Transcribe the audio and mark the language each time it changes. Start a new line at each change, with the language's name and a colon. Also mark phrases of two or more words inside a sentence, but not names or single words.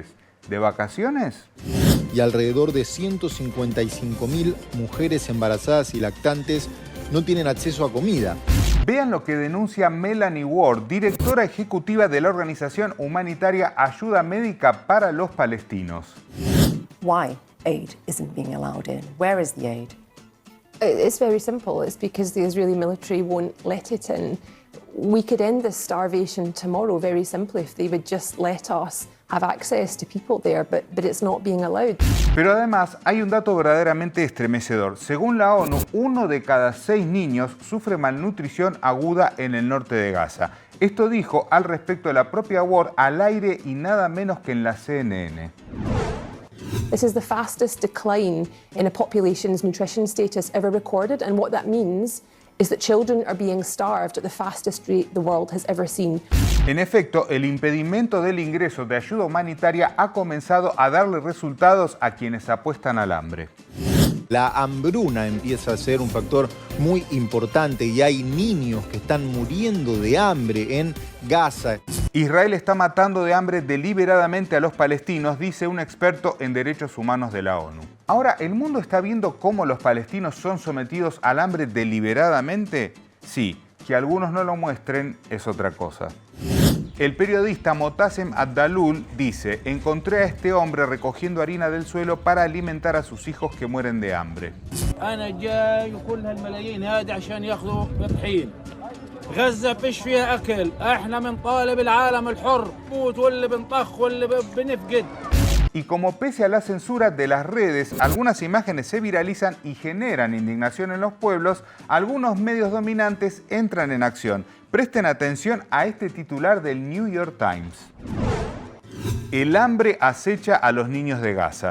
Spanish: ¿De vacaciones? Y alrededor de 155.000 mujeres embarazadas y lactantes no tienen acceso a comida. Vean lo que denuncia Melanie Ward, directora ejecutiva de la organización humanitaria Ayuda Médica para los Palestinos.
English: Why aid isn't being allowed in? Where is the aid? It's very simple. It's because the Israeli military won't let it in. We could end this starvation tomorrow very simply if they would just let us have access to people there, but it's not being allowed.
Spanish: Pero además hay un dato verdaderamente estremecedor. Según la ONU, 1 de cada 6 niños sufre malnutrición aguda en el norte de Gaza. Esto dijo al respecto de la propia Ward al aire y nada menos que en la CNN.
English: This is the fastest decline in a population's nutrition status ever recorded, and what that means is that children are being starved at the fastest rate the world has ever seen.
Spanish: En efecto, el impedimento del ingreso de ayuda humanitaria ha comenzado a darle resultados a quienes apuestan al hambre. La hambruna empieza a ser un factor muy importante y hay niños que están muriendo de hambre en Gaza. Israel está matando de hambre deliberadamente a los palestinos, dice un experto en derechos humanos de la ONU. Ahora, ¿el mundo está viendo cómo los palestinos son sometidos al hambre deliberadamente? Sí, que algunos no lo muestren es otra cosa. El periodista Motasem Abdalul dice: encontré a este hombre recogiendo harina del suelo para alimentar a sus hijos que mueren de hambre.
Arabic: غزة فيش فيها أكل، إحنا بنطالب العالم الحر، موت واللي بنطخ واللي بنفقد.
Spanish: Y como pese a la censura de las redes, algunas imágenes se viralizan y generan indignación en los pueblos, algunos medios dominantes entran en acción. Presten atención a este titular del New York Times. El hambre acecha a los niños de Gaza.